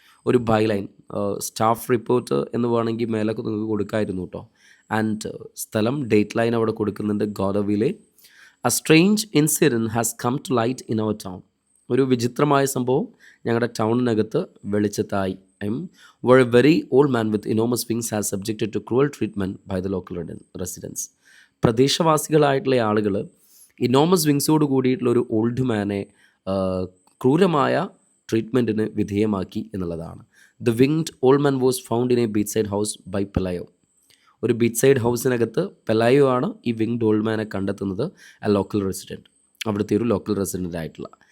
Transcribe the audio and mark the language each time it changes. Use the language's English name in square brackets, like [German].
[Malayalam] ഒരു byline, staff report എന്ന് വേണമെങ്കിൽ മേലൊക്കെ നിങ്ങൾക്ക് കൊടുക്കാമായിരുന്നു കേട്ടോ. [English] And സ്ഥലം, date line അവിടെ കൊടുക്കുന്നുണ്ട്, ഗോദവിലെ. A strange incident has come to light in our town. [Malayalam] ഒരു വിചിത്രമായ സംഭവം ഞങ്ങളുടെ ടൗണിനകത്ത് വെളിച്ചത്തായി. [English] where a very old man with enormous wings has subjected to cruel treatment by the local residents. [Malayalam] പ്രദേശവാസികളായിട്ടുള്ള ആളുകൾ ഇനോമസ് വിങ്സോട് കൂടിയിട്ടുള്ള ഒരു ഓൾഡ് മാനെ ക്രൂരമായ ട്രീറ്റ്മെൻറ്റിന് വിധേയമാക്കി എന്നുള്ളതാണ്. The winged old man was found in A beach side house by പെലായോ. ഒരു beach side ഹൗസിനകത്ത് പെലായോ ആണ് ഈ winged old മാനെ കണ്ടെത്തുന്നത്, എ ലോക്കൽ റെസിഡൻറ്റ്, അവിടുത്തെ ഒരു ലോക്കൽ റെസിഡൻ്റ് ആയിട്ടുള്ള.